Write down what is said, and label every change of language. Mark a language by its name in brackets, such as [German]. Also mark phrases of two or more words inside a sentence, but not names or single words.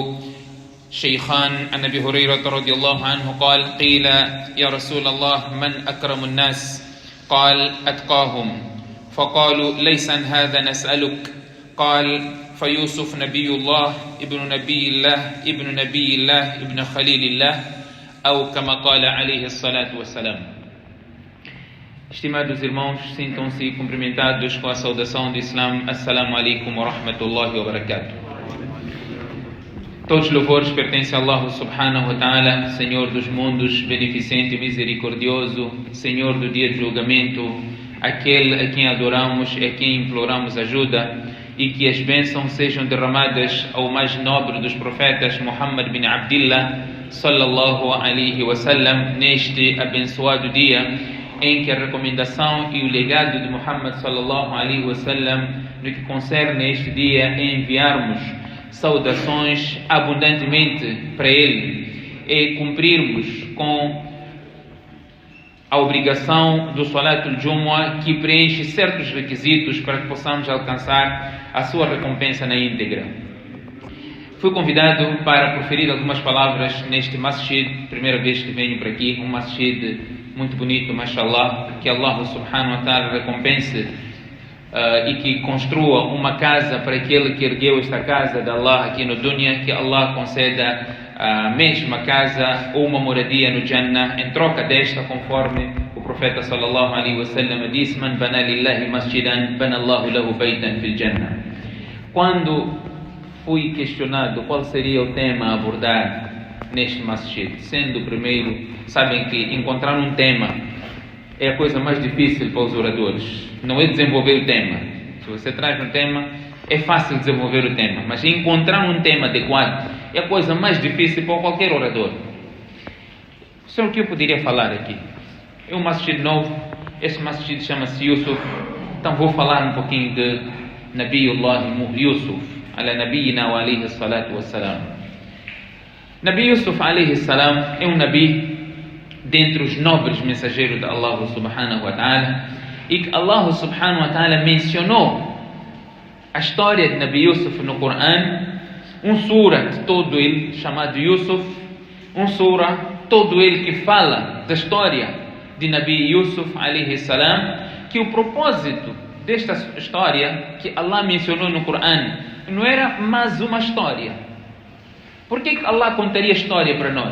[Arabic] شيخان عن أبي هريرة رضي الله عنه قال قيل يا رسول الله من أكرم الناس قال أتقاهم فقالوا ليس عن هذا نسألك قال فيوسف نبي الله ابن نبي الله ابن نبي الله ابن خليل الله أو كما قال عليه الصلاة والسلام. [Portuguese] Estimados irmãos, sintam-se cumprimentados com a saudação do Islã. [Arabic] السلام عليكم ورحمة الله وبركاته. [Portuguese] Todos os louvores pertencem a [Arabic] الله سبحانه وتعالى, [Portuguese] Senhor dos mundos, beneficente e misericordioso, Senhor do dia de julgamento, aquele a quem adoramos e a quem imploramos ajuda, e que as bênçãos sejam derramadas ao mais nobre dos profetas, [Arabic] محمد بن عبد الله، صلى الله عليه وسلم, [Portuguese] neste abençoado dia em que a recomendação e o legado de Muhammad [Arabic] صلى الله عليه وسلم [Portuguese] no que concerne a este dia é enviarmos saudações abundantemente para ele e cumprirmos com a obrigação do Salatul Jumu'ah, que preenche certos requisitos para que possamos alcançar a sua recompensa na íntegra. Fui convidado para proferir algumas palavras neste masjid, primeira vez que venho para aqui, um masjid muito bonito, mashallah, que [Arabic] الله سبحانه وتعالى [Portuguese] recompense e que construa uma casa para aquele que ergueu esta casa de Allah aqui no dunya, que Allah conceda a mesma casa ou uma moradia no Jannah em troca desta, conforme o profeta [Arabic] صلى الله عليه وسلم [Portuguese] disse: [Arabic] من بنى لله مسجدا بنى الله له بيتا في الجنة. [Portuguese] Quando fui questionado qual seria o tema a abordar neste masjid, sendo o primeiro, sabem que encontrar um tema é a coisa mais difícil para os oradores, não é desenvolver o tema. Se você traz um tema, é fácil desenvolver o tema, mas encontrar um tema adequado é a coisa mais difícil para qualquer orador. Sobre o que eu poderia falar aqui? É um masjid novo, este masjid chama-se Yusuf, então vou falar um pouquinho de Nabiullah Yusuf, [Arabic] على نبينا وعليه الصلاة والسلام. [Portuguese] Nabi Yusuf [Arabic] عليه السلام [Portuguese] é um nabi dentre os nobres mensageiros de [Arabic] الله سبحانه وتعالى, [Portuguese] e que [Arabic] الله سبحانه وتعالى [Portuguese] mencionou a história de Nabi Yusuf no Coran, um surat todo ele chamado Yusuf, um surah todo ele que fala da história de Nabi Yusuf [Arabic] عليه السلام, [Portuguese] que o propósito desta história que Allah mencionou no Coran não era mais uma história. Por que Allah contaria história para nós?